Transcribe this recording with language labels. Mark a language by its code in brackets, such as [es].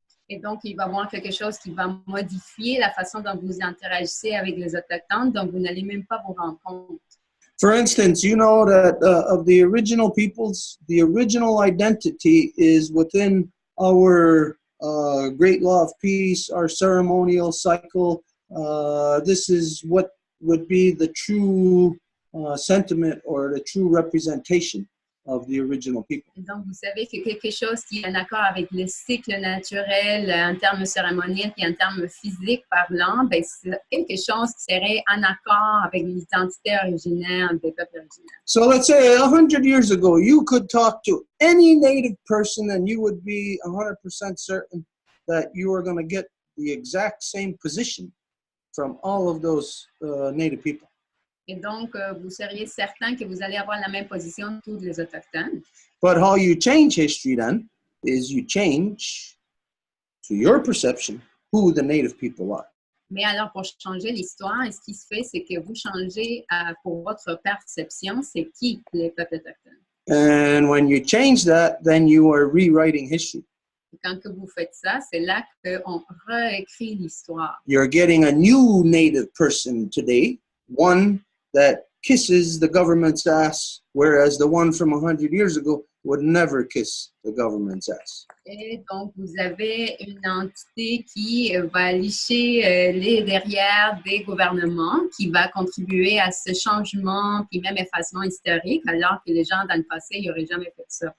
[fr] Et donc, il va y avoir quelque chose qui va modifier la façon dont vous interagissez avec les Autochtones, donc vous n'allez même pas vous rendre compte. [en] For instance, you know that of the original peoples, the original identity is within our great law of peace, our ceremonial cycle. This is what would be the true sentiment or the true representation of the original people. [fr] Et donc, vous savez que quelque chose qui est en accord avec le cycle naturel en termes cérémoniels et en termes physiques parlant, ben, c'est quelque chose qui serait en accord avec l'identité originaire des peuples originaires. [en] So let's say 100 years ago, you could talk to any Native person and you would be 100% certain that you are going to get the exact same position from all of those Native people. [fr] Et donc, vous seriez certain que vous allez avoir la même position que tous les Autochtones. [en] But how you change history then is you change to your perception who the Native people are. [fr] Mais alors, pour changer l'histoire, ce qui se fait, c'est que vous changez pour votre perception, c'est qui les peuples autochtones. [en] And when you change that, then you are rewriting history. [fr] Et quand que vous faites ça, c'est là qu'on réécrit l'histoire. [en] You're getting a new Native person today, one that kisses the government's ass, whereas the one from 100 years ago would never kiss the government's ass. [fr] Et donc, vous avez une entité qui va licher les derrière des gouvernements, qui va contribuer à ce changement, puis même effacement historique, alors que les gens dans le passé, ils n'auraient jamais fait ça.